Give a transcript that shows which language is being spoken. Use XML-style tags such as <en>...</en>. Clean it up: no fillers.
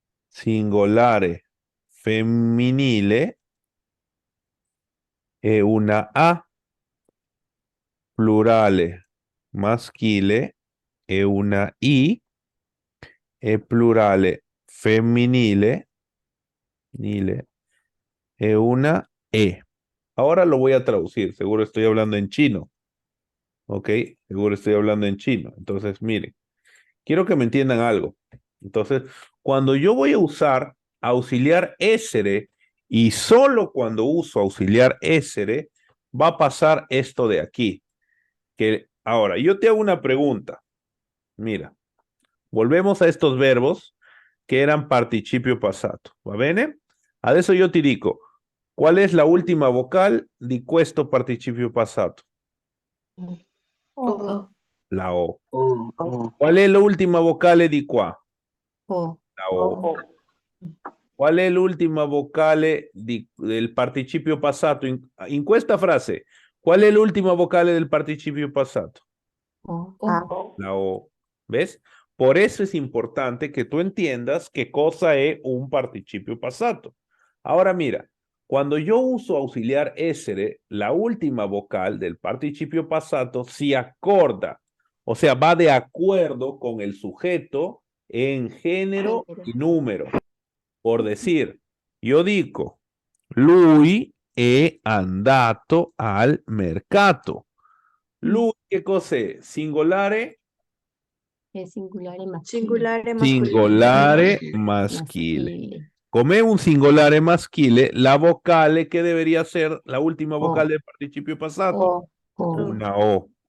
<it>Singolare femminile è una A. Plurale maschile è una I. E plurale femminile es una E.</it> <es>Ahora lo voy a traducir, seguro estoy hablando en chino. ¿Ok? Seguro estoy hablando en chino. Entonces, miren, quiero que me entiendan algo. Entonces, cuando yo voy a usar auxiliar essere y solo cuando uso auxiliar essere, va a pasar esto de aquí. Que ahora, yo te hago una pregunta. Mira, volvemos a estos verbos che erano participio passato, va bene?</es> <it>Adesso io ti dico, qual è la ultima vocale di questo participio passato? O. La O. O. Qual è l'ultima vocale di qua? O. La O. Qual è l'ultima vocale del participio passato? In questa frase, qual è l'ultima vocale del participio passato? O. O.</it> <es>La O. ¿Ves? Por eso es importante que tú entiendas qué cosa es un participio passato. Ahora mira, cuando yo uso auxiliar essere, la última vocal del participio passato se acorda, o sea, va de acuerdo con el sujeto en género y número.</es> <it>Por decir, io dico, lui è andato al mercato. Lui, che cos'è? Singolare?</it> <es>Es singular maschile. Singolare masculino.</es> <it>Singolare maschile. Come un singolare maschile, la vocale che debería ser la última vocal del participio passato? Una O.</it>